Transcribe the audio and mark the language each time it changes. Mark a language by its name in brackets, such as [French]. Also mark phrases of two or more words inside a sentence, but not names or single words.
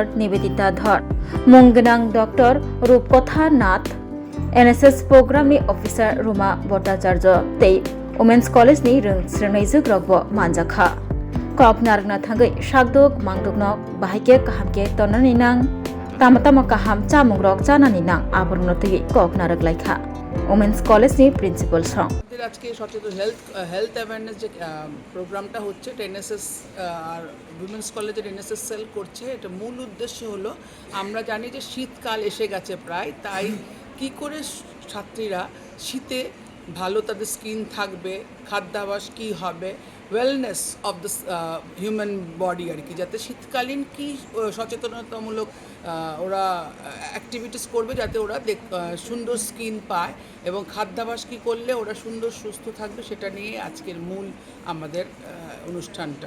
[Kok Borok] Nivedita Dhar Mungnang Dr. Rupkotha Nath NSS Program ni Officer Ruma Bhattacharya tei Women's College ni rung srnaijak rokbo manjakha Koknar na thangai shakdok mangdokno bahike kahamke tonani nang tamatama kaham chamung rok chanani nang aborno tegi koknarak laikha Women's College ni Principal song [Bangla] আজকে সচেতন [English] health awareness [Bangla] যে প্রোগ্রামটা হচ্ছে এনএসএস আর উইমেন্স কলেজের এনএসএস সেল করছে। এটা মূল উদ্দেশ্য হলো আমরা জানি যে শীতকাল এসে গেছে প্রায়, তাই কি করে ছাত্রীরা শীতে ভালো তাদের স্কিন থাকবে, খাদ্যাভ্যাস কী হবে, [English] wellness of the human body [Bangla] আর কি, যাতে শীতকালীন কী সচেতনতামূলক ওরা অ্যাক্টিভিটিস করবে যাতে ওরা সুন্দর স্কিন পায় এবং খাদ্যাভ্যাস কী করলে ওরা সুন্দর সুস্থ থাকবে, সেটা নিয়ে আজকের মূল আমাদের অনুষ্ঠানটা।